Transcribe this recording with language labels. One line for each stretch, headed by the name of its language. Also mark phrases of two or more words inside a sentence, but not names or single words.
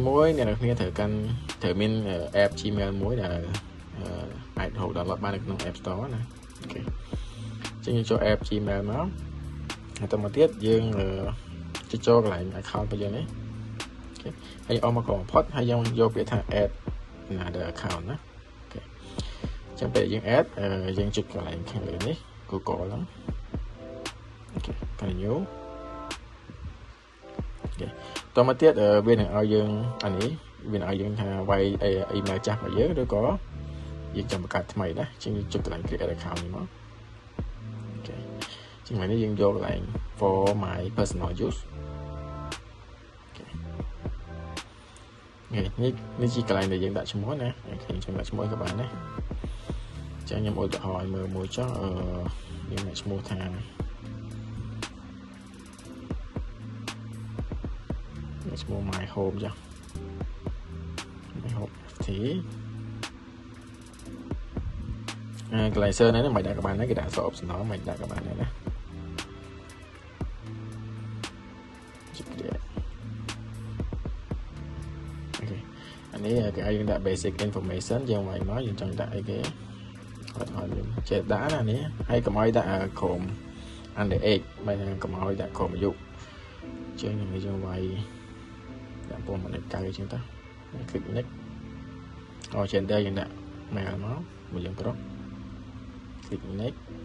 Khmer: 1 អ្នកនាងត្រូវមាន app Gmail មួយដែលអាចរក download បាននៅក្នុង App Store ណាអូខេអញ្ចឹងយើងចូល app Gmail មកហើយទៅមកទៀតយើងចូលកន្លែង account របស់យើងនេះហើយអស់មកក្រោមផុតហើយយើងយកពាក្យថា
English: add another account
Khmer: ណាអូខេចាំពេលយើង add យើងចុចកន្លែងខាងលើនេះ Google ហ្នឹងអូខេ continue អូខេតមកទៀតវានឹងឲ្យយើងអានេះវានឹងឲ្យយើងថាវាយ email ចាស់របស់យើងឬក៏យើងចាំបង្កើតថ្មីណាជាងចុចកន្លែង
English: create account
Khmer: នេះមកអូខេជាងនេះយើងយកកន្លែង
English: for my personal use
Khmer: នេះជាកន្លែងដែលយើងដាក់ឈ្មោះណាខ្ញុំដាក់ឈ្មោះក៏បានដែរចឹងខ្ញុំឧទាហរណ៍ឲ្យមើលមួយចុះយើងដាក់ឈ្មោះថា ឈ្មោះ
English: my home
Khmer: ចុះ
English: my home FT
Khmer: កន្លែង search នេះមិនដាក់ក៏បានដែរគេដាក់
English: so optional
Khmer: មិនដាក់ក៏បានដែរណា នេះគេឲ្យយើងដាក់
English: basic information
Khmer: យើងមកយើងចង់ដាក់អីគេគាត់ឲ្យយើងចេះដាក់ណានេះហើយកុំឲ្យដាក់ក្រុម
English: under age
Khmer: មិនកុំឲ្យដាក់ក្រុមអាយុជាងយើងវាយដាក់ពណ៌មិនកៅជាងទៅ
English: click next
Khmer: អូ gender យើងដាក់ male មកយើងប្រុស
English: click next